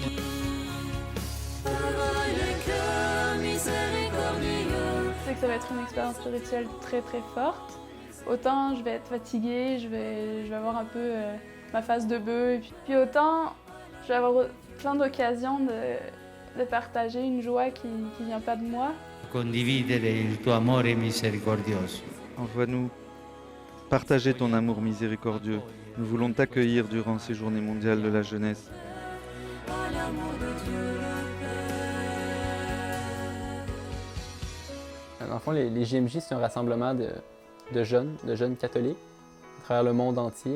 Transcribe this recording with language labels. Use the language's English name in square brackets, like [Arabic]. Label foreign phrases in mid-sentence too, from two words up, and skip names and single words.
[French] Heureux le cœur miséricordieux. Je sais que ça va être une expérience spirituelle très, très forte. Autant je vais être fatiguée, je vais avoir un peu ma face de bœuf. Et puis autant je vais avoir plein d'occasions de partager une joie qui ne vient pas de moi. [Italian] Condividere il tuo amore misericordioso. [French] Envoie-nous partager ton amour miséricordieux. Nous voulons t'accueillir durant ces journées mondiales de la jeunesse. À l'amour de Dieu le Père. Dans le fond, les JMJ, c'est un rassemblement de jeunes catholiques à travers le monde entier.